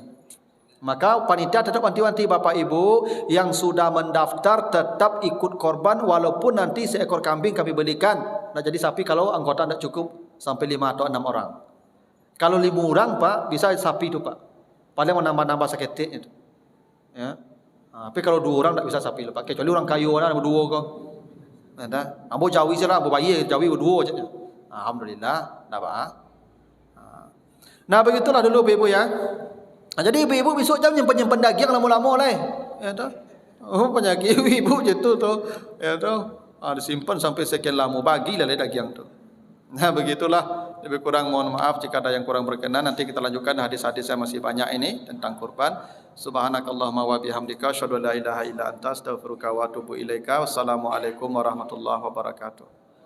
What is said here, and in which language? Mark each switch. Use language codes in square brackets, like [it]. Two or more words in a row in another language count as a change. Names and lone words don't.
[id] Maka panitia tetap wanti-wanti bapak ibu yang sudah mendaftar tetap ikut korban walaupun nanti seekor kambing kami belikan. Nah jadi sapi kalau anggota tidak cukup sampai 5 atau 6 orang. Kalau 5 orang pak bisa sapi itu pak. Paling menambah-nambah seketik itu. Ya. Tapi kalau 2 orang tak bisa sapi lepas. Kecuali orang kayu ada 2 kau. Ada. [min] Ambo jawi saja, ambo bayi jawi 2 aja. [id] Alhamdulillah, dah pak. Nah begitulah dulu ibu ya. Jadi ibu-ibu besok jam nyimpen daging lama-lama lah. Ya toh. Oh, penyakit ibu je tu ya toh. Disimpan sampai sekian lama bagilah daging tu. Nah, begitulah. Lebih kurang mohon maaf jika ada yang kurang berkenan. Nanti kita lanjutkan hadis-hadis yang masih banyak ini tentang kurban. [ar] سبحانك اللهم وبحمدك أشهد أن لا إله إلا أنت أستغفرك وأتوب إليك. والسلام عليكم ورحمة الله وبركاته.